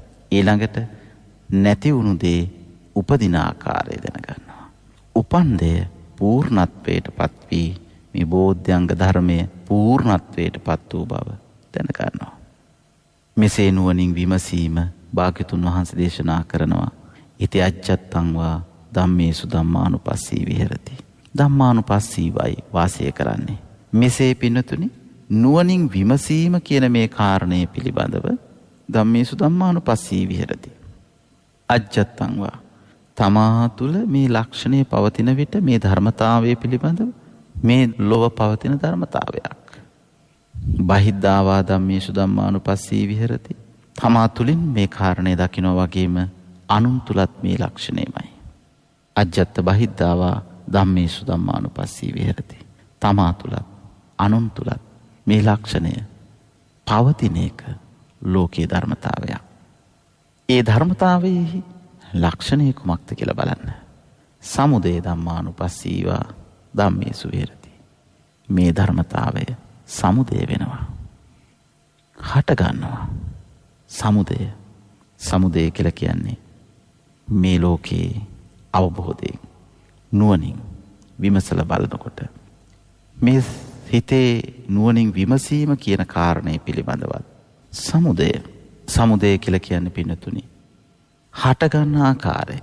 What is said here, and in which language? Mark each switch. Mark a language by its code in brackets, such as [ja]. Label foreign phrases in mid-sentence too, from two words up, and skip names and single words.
[si] ඊළඟට නැති වුණු දේ උපදින ආකාරය දැනගන්නවා. උපන් දෙය පූර්ණත්වයට පත් වී මේ බෝධ්‍යංග ධර්මය පූර්ණත්වයට පත් වූ බව දැනගන්නවා. මෙසේ නුවණින් විමසීම භාග්‍යතුන් වහන්සේ දේශනා කරනවා. [pi] ඉති අජ්ජත්තං වා ධම්මේසු ධම්මානුපස්සී විහෙරති. [si] ධම්මානුපස්සීවයි වාසය කරන්නේ. මෙසේ පින්නතුනි නුවණින් විමසීම කියන මේ කාරණය පිළිබඳව [pi] ධම්මේසු ධම්මානුපස්සී විහෙරති. අජ්ජත්තං වා [si] තමා තුළ මේ ලක්ෂණය පවතින විට මේ ධර්මතාවය පිළිබඳව මේ ලොව පවතින ධර්මතාවයක්. [pi] බහිද්ධාවා ධම්මේසු ධම්මානුපස්සී විහෙරති. [si] තමා තුළින් මේ කාරණය දකිනවා වගේම අනුන් තුලත් මේ ලක්ෂණයමයි. [pi] අජ්ජත්ත බහිද්ධාවා ධම්මේසු ධම්මානුපස්සී විහෙරති. [si] තමා තුලත් අනුන් තුලත් මේ ලක්ෂණය පවතින එක ලෝකයේ ධර්මතාවයක්. ඒ ධර්මතාවයේ ලක්ෂණය කුමක්ද කියලා බලන්න. [pi] සමුදය ධම්මානුපස්සීවා ධම්මේසු විහෙරති. [si] මේ ධර්මතාවය සමුදය වෙනවා. හට ගන්නවා. සමුදය කියලා කියන්නේ මේ ලෝකයේ අවබෝධයෙන් නුවණින් විමසලා බලනකොට මේ හිතේ නුවණින් විමසීම කියන කාරණය පිළිබඳවත් සමුදය කියලා කියන්නේ පින්නතුනි හටගන්න ආකාරය.